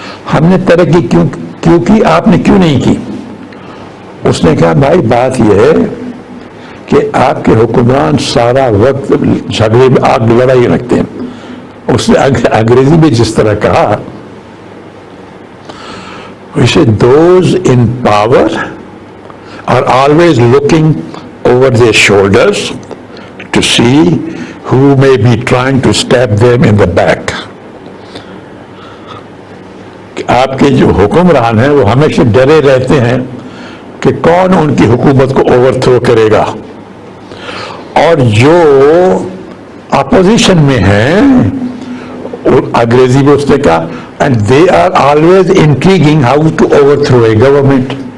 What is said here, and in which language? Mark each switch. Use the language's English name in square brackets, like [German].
[Hindi] हमने तरक्की क्यों की, आपने क्यों नहीं की? उसने कहा भाई बात यह है कि आपके हुक्मरान सारा वक्त झगड़े में, आग लड़ाई रखते हैं। उसने अंग्रेजी में जिस तरह कहा [English] We say those in power are always looking over their shoulders to see who may be trying to stab them in the back. [Hindi] आपके जो हुक्मरान हैं वो हमेशा डरे रहते हैं कि कौन उनकी हुकूमत को ओवरथ्रो करेगा, और जो अपोजिशन में हैं अंग्रेजी में उसने कहा, [English] And they are always intriguing how to overthrow a government.